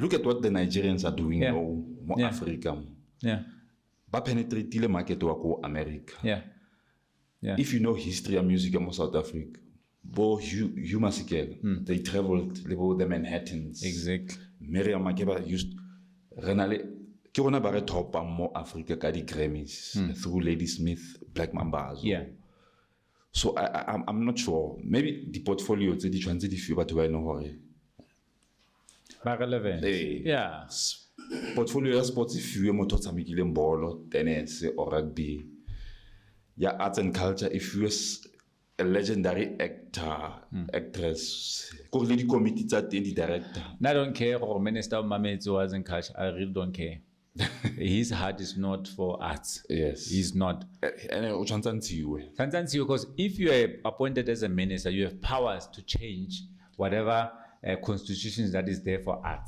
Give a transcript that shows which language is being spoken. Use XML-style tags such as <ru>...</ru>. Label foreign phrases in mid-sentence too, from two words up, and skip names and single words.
<en>Look at what the Nigerians are doing now, more Africa. Yeah. But penetrate the market to go America. Yeah. If you know history and music in South Africa, they traveled the Manhattans. Exactly.</en> <tn>Miriam Makeba used Renale ke rona ba re top mo Africa ka di Grammys through Ladysmith, Black Mambazo.</tn> <en>Yeah. So I'm not sure. Maybe the portfolio</en> <tn>tse di tshwantse di fiwe batho ba eno hore ba relevant. Yeah. Portfolio ya sports e fiwe motho o tshamekileng bolo,</tn> <en>tennis or rugby. Ya arts and culture if you a legendary actor, actress.</en> <tn>Ko le di committee tsa teng di director.</tn> <en>I don't care or Minister Mametso was in culture. I really don't care. His heart is not for arts. Yes. He's not. And Sometimes because if you are appointed as a minister, you have powers to change whatever constitutions that is there for arts.</en>